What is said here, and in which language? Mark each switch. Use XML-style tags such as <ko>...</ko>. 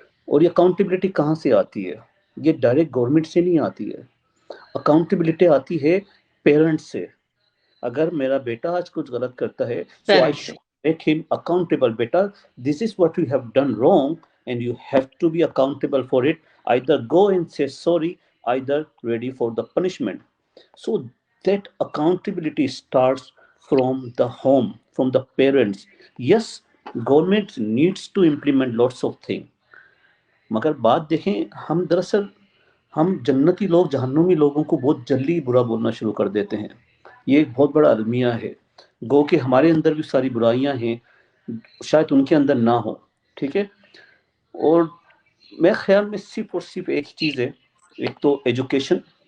<hi>और ये अकाउंटेबिलिटी कहाँ से आती है? ये डायरेक्ट गवर्नमेंट से नहीं आती है. अकाउंटेबिलिटी आती है पेरेंट्स से. अगर मेरा बेटा आज कुछ गलत करता है,</hi> <en>So I should make him accountable. बेटा, this is what you have done wrong and you have to be accountable for it. either go and say sorry, either ready for the punishment. So that accountability starts from the home, from the parents. Yes, government needs to implement lots of things.</en> <hi>मगर बात देखें, हम दरअसल हम जन्नती लोग जहन्नुमी लोगों को बहुत जल्दी बुरा बोलना शुरू कर देते हैं. ये एक बहुत बड़ा अलमिया है. गो कि हमारे अंदर भी सारी बुराइयां हैं, शायद उनके अंदर ना हो. ठीक है. और मैं ख्याल में सिर्फ और सिर्फ एक चीज़ है, एक तो एजुकेशन.</hi>